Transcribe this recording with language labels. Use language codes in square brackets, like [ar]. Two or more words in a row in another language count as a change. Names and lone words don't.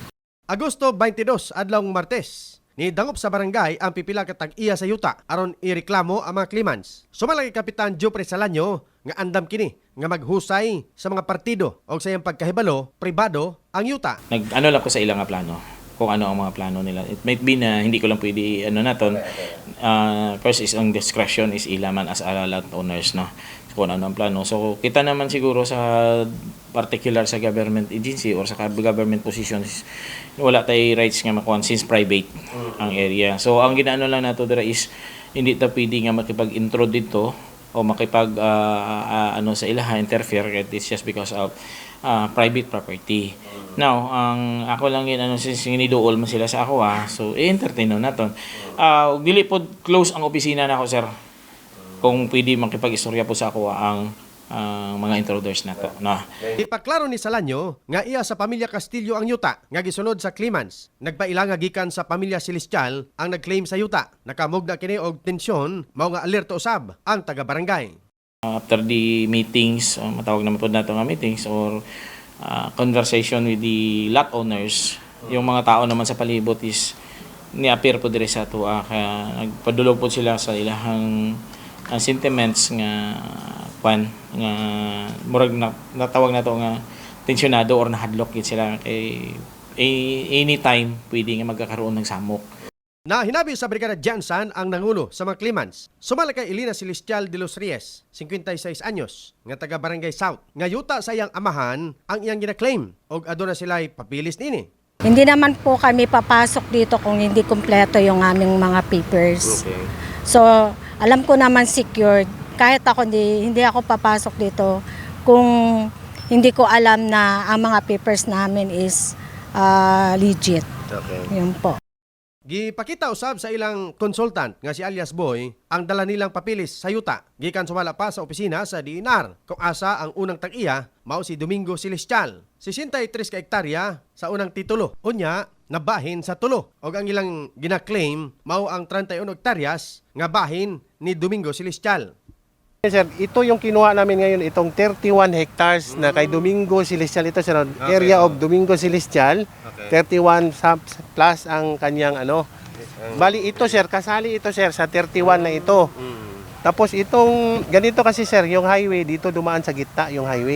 [ceb] Agosto 22 adlong Martes. Ni dangop sa barangay ang pipila ka tag-iya sa yuta aron ireklamo ang mga claimants. Sumalagi Kapitan Jupre Salanyo nga andam kini nga maghusay sa mga partido o sa iyang pagkahibalo pribado ang yuta. Nag-ano lang ko sa ilang nga plano [tl] kung ano ang mga plano nila. [en] It might be na [tl] hindi ko lang pwede [en] naton. First is ang discretion is ilaman as a land owners, no? So, [tl] kung ano ang plano. [ceb] So kita naman siguro sa particular sa [en] government agency [ceb] or sa [en] government positions [ceb] wala tay rights nga makuha since private ang area. So ang ginaano lang nato dira is [tl] hindi ta pwede [ceb] nga [tl] makipag-intro dito [ceb] o makipag ano sa ilaha interfere. [en] It's just because of private property. Now, [ceb] ang ako lang yun, since giniduol man sila sa ako, so i-entertain naton. Dili po close ang opisina na ako, sir. Kung pwede makipag-istorya po sa ako ang mga intruders na to. [en] No. [ceb] Ipaklaro ni Salanyo nga iya sa pamilya Castillo ang yuta nga gisunod sa claimants. Nagpaila nga gikan sa pamilya Celestial ang nagclaim sa yuta. Nakamugna kini og tensyon, mao nga alerto usab ang taga-barangay. [en] After the meetings, [ceb] matawag naman po nato nga meetings [en] or conversation with the lot owners, [tl] yung mga tao naman [ceb] sa palibot is ni-appear po dire sa ato kaya nagpadulog po sila sa ilahang sentiments nga nga murag natawag na to nga tensyonado or nahadlok gid sila kay anytime pwede nga [tl] magkakaroon ng [ceb] samok. Na hinabi sa Brigada Jansan ang nangulo sa mga claimants. Sumala kay Elena Celestial de los Reyes, 56 anyos, nga taga Barangay South. Nga yuta sa iyang amahan ang iyang gina-claim og aduna sila'y papilis nini. [tl] Hindi naman po kami papasok dito kung hindi kumpleto yung aming mga papers. [en] Okay. [tl] So, alam ko naman secured. Kahit ako hindi ako papasok dito kung hindi ko alam na ang mga papers namin is legit. [en] Okay. [tl] Yun po. [ceb] Gipakita usab sa ilang consultant nga si alias Boy ang dala nilang papilis sa yuta. Gikan sumala pa sa opisina sa DNR kung asa ang unang tag-iya mao si Domingo Celestial. 63 ka hektarya sa unang titulo. Unya, nabahin sa tulo. Og ang ilang gina-claim mao ang 31 hektaryas nga bahin ni Domingo Celestial. [tl] Sir, ito yung kinuha namin ngayon, itong 31 hectares na kay Domingo Celestial. Ito sir, area of Domingo Celestial. 31 plus ang kanyang ano. Bali ito sir, kasali ito sir sa 31 na ito. Tapos itong, ganito kasi sir, yung highway, dito dumaan sa gitna yung highway.